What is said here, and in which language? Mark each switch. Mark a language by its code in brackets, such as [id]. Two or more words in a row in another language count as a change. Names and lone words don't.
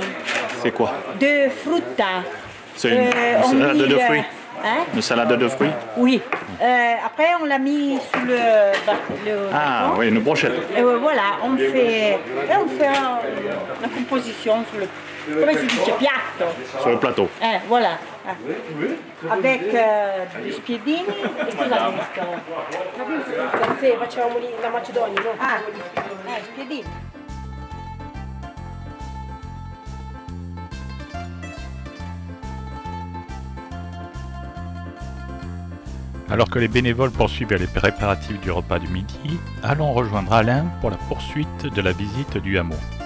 [fr] C'est quoi? [it] de frutta. [fr] C'est une salade de fruits? Hein? Une salade de fruits? Oui. Après, on l'a mis sur le Ah oui, une brochette. Et voilà, on fait la composition sur le, [it] come si dice, piatto. [fr] Sur le plateau. Voilà. [it] Avec gli spiedini e cosa metto? Sì, facciamo la Macedonia, no? Spiedini. [fr] Alors que les bénévoles poursuivent les préparatifs du repas du midi, allons rejoindre Alain pour la poursuite de la visite du hameau.